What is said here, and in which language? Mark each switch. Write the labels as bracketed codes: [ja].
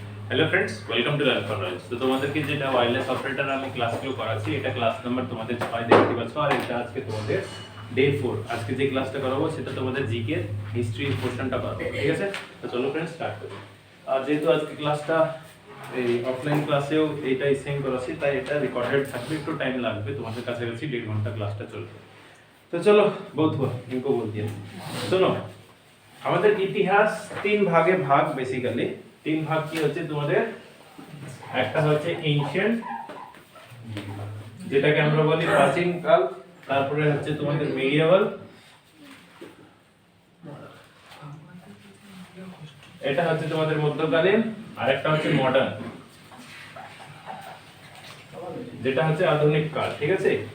[en] Hello friends, welcome to learn for knowledge. [bn] তো তোমাদেরকে যেটা ওয়্যারলেস অপারেটর আমি ক্লাসগুলো করাচ্ছি, এটা ক্লাস নাম্বার তোমাদের 6 দেখতে পাচ্ছ, আর এটা আজকে তোমাদের ডে 4। আজকে যে ক্লাসটা করাবো সেটা তোমাদের জিকে হিস্ট্রি পোরশনটা করাবো, ঠিক আছে? তো চলো ফ্রেন্ডস স্টার্ট করি। আর যেহেতু আজকে ক্লাসটা এই অফলাইন ক্লাসেও এইটাই সেম করাচ্ছি, তাই এটা রেকর্ডেড থাকবে, একটু টাইম লাগবে, তোমাদের কাছাকাছি 1.5 ঘন্টা ক্লাসটা চলবে। তো চলো [hi] बहुत हुआ, इनको बोल दिया। सुनो, [bn] আমাদের ইতিহাস তিন ভাগে ভাগ, বেসিক্যালি তিন ভাগ কি হচ্ছে তোমাদের, একটা হচ্ছে এনশিয়েন্ট, যেটাকে আমরা বলি প্রাচীন কাল, তারপরে হচ্ছে তোমাদের মিডিয়েভাল, এটা হচ্ছে তোমাদের মধ্যকালীন, আর একটা হচ্ছে মডার্ন, যেটা হচ্ছে আধুনিক কাল, ঠিক আছে?